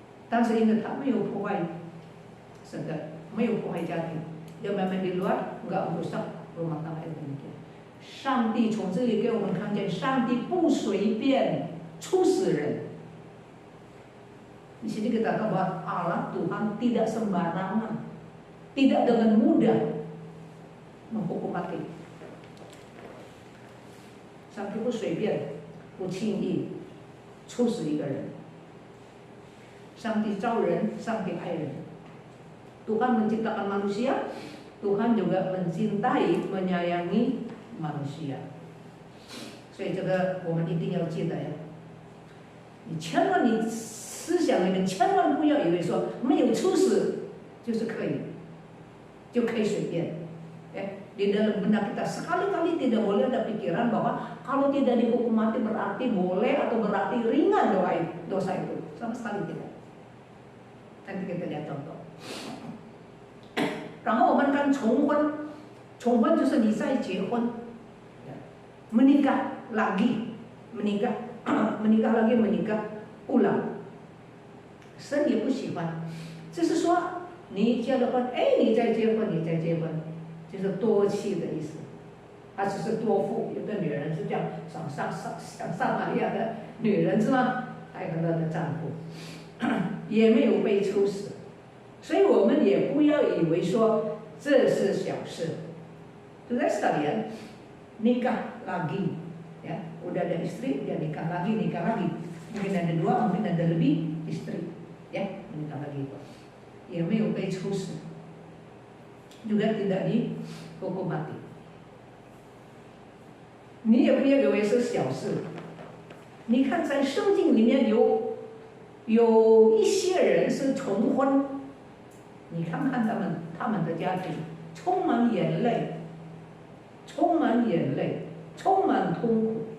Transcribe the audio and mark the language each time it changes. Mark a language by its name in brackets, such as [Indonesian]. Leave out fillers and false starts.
[Chinese] 但是因为他没有破坏整个，没有破坏家庭， [Indonesian] dia main di luar nggak merusak rumah tangga itu demikian. [Chinese] 上帝从这里给我们看见，上帝不随便处死人。 [Indonesian] Di sini kita tahu bahwa Allah Tuhan tidak sembarangan, tidak dengan mudah menghukum mati. [Chinese] 上帝不随便、不轻易处死一个人。上帝造人，上帝爱人。 [Indonesian] Tuhan menciptakan manusia, Tuhan juga mencintai, menyayangi manusia. [Chinese] 所以这个我们一定要记得呀。你千万你思想里面千万不要以为说没有处死就是可以随便。 [Indonesian] Di dalam benak kita sekali-kali tidak boleh ada pikiran bahwa kalau tidak dihukum mati berarti boleh atau berarti ringan dosa itu. Sama sekali tidak. Nanti kita lihat contoh. [Chinese] 然后我们看重婚，重婚就是你再结婚， [Indonesian] menikah lagi, menikah lagi, menikah ulang. [Chinese] 神也不喜欢，就是说你结了婚，你再结婚，你再结婚。就是多妻的意思，他只是多妇。有的女人是这样，像撒玛利亚的女人是吗？还有很多的丈夫，也没有被处死，所以我们也不要以为说这是小事。 [Indonesian] Saudara sekalian, nikah lagi, ya, udah ada istri, dia nikah lagi, mungkin ada 2, mungkin ada lebih istri, ya, menikah lagi, [Chinese] 也没有被处死。 [Indonesian] juga tidak dihukum mati. [Chinese] 你也不要以为是小事。你看，在圣经里面有一些人是重婚，你看看他们的家庭充满眼泪，充满痛苦。